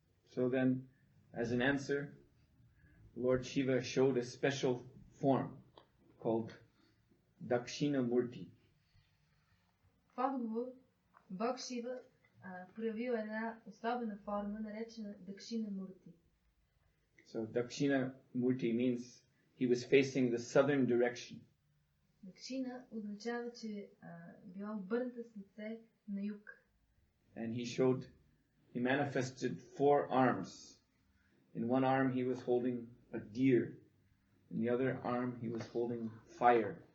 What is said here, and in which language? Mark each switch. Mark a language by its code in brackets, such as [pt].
[en] So then, as an answer, Lord Shiva showed a special form called Dakshina Murti. [bg] В отговор, Бог Шива проявил една особена форма, наречена Дакшина Мурти. [en] So Dakshina Murti means he was facing the southern direction. [bg] Дакшина означава, че била обърната с лице на юг. [en] And he manifested 4 arms. In one arm he was holding a deer. In the other arm he was holding fire.